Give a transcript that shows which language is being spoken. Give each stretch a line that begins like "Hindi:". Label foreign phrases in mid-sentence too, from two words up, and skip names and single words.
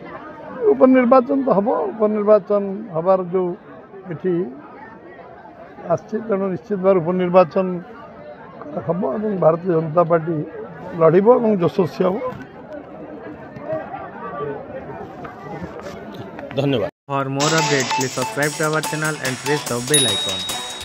Odia: ଉପନିର୍ବାଚନ ତ ହେବ, ଉପନିର୍ବାଚନ ହେବାର ଯେଉଁ ଏଠି ଆସିଛି ତେଣୁ ନିଶ୍ଚିତ ଭାବରେ ଉପନିର୍ବାଚନ ହେବ ଏବଂ ଭାରତୀୟ ଜନତା ପାର୍ଟି ଲଢ଼ିବ ଏବଂ ଯଶସ୍ୱୀ ହେବ।
Hindi: धन्यवाद।
English: For more updates, please subscribe to our channel and press the bell icon.